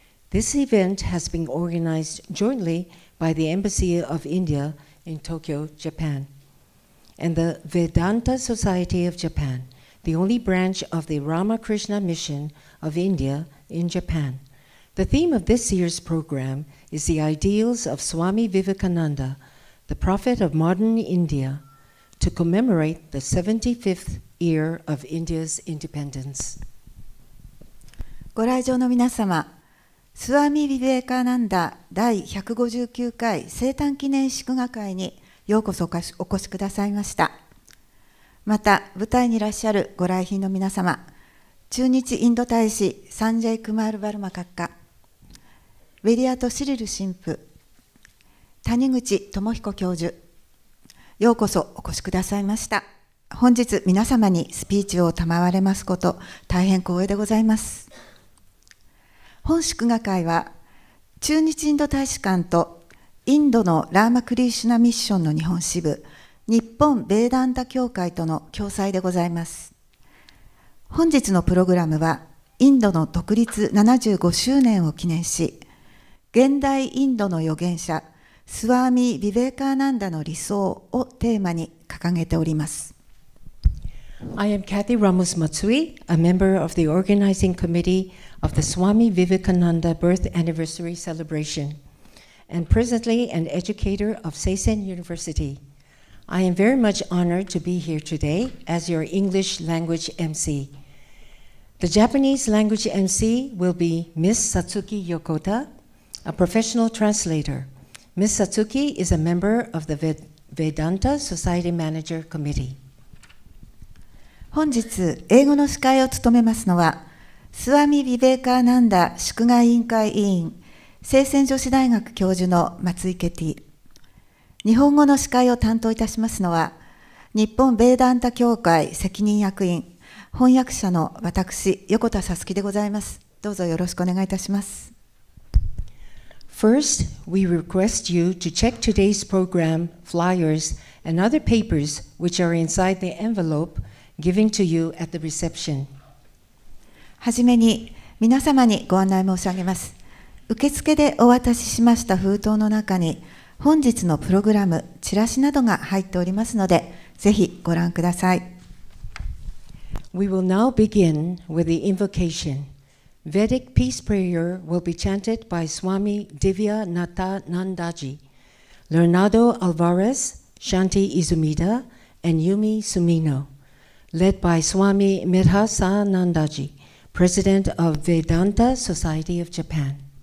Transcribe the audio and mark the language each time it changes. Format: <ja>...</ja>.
<en>This event has been organized jointly by the Embassy of India in Tokyo, Japan, and the Vedanta Society of Japan, the only branch of the Ramakrishna Mission of India in Japan. The theme of this year's program is the ideals of Swami Vivekananda, the prophet of modern India, to commemorate the 75th year of India's independence.</en> <ja>ご来場の皆様、スワミ・ヴィヴェーカーナンダ第159回生誕記念祝賀会にようこそお越しくださいました。また、舞台にいらっしゃるご来賓の皆様、駐日インド大使サンジェイ・クマール・バルマ閣下、ウェリアト・シリル神父、谷口智彦教授、ようこそお越しくださいました。本日皆様にスピーチを賜れますこと、大変光栄でございます。本祝賀会は、駐日インド大使館とインドのラーマクリーシュナミッションの日本支部、日本ベーダンタ協会との共催でございます。本日のプログラムは、インドの独立75周年を記念し、現代インドの預言者、スワーミ・ヴィヴェーカーナンダの理想をテーマに掲げております。</ja> <en>I am Kathy Ramos Matsui, a member of the organizing committee of the Swami Vivekananda birth anniversary celebration, and presently an educator of Seisen University. I am very much honored to be here today as your English language MC. The Japanese language MC will be Ms. Satsuki Yokota, a professional translator. Ms. Satsuki is a member of the Vedanta Society Manager Committee.</en> <ja>本日、英語の司会を務めますのは、スワミ・ヴィヴェーカーナンダ祝賀委員会委員、聖戦女子大学教授の松井ケティ。日本語の司会を担当いたしますのは、日本ベーダンタ協会責任役員、翻訳者の私、横田さつきでございます。どうぞよろしくお願いいたします。</ja> <en>First, we request you to check today's program, flyers, and other papers which are inside the envelope given to you at the reception.</en> <ja>はじめに皆様にご案内申し上げます。受付でお渡ししました封筒の中に本日のプログラム、チラシなどが入っておりますので、ぜひご覧ください。</ja> <en>We will now begin with the invocation. Vedic peace prayer will be chanted by Swami Divya Nata Nandaji, Leonardo Alvarez, Shanti Izumida, and Yumi Sumino, led by Swami Medhasa Nandaji, President of Vedanta Society of Japan.</en>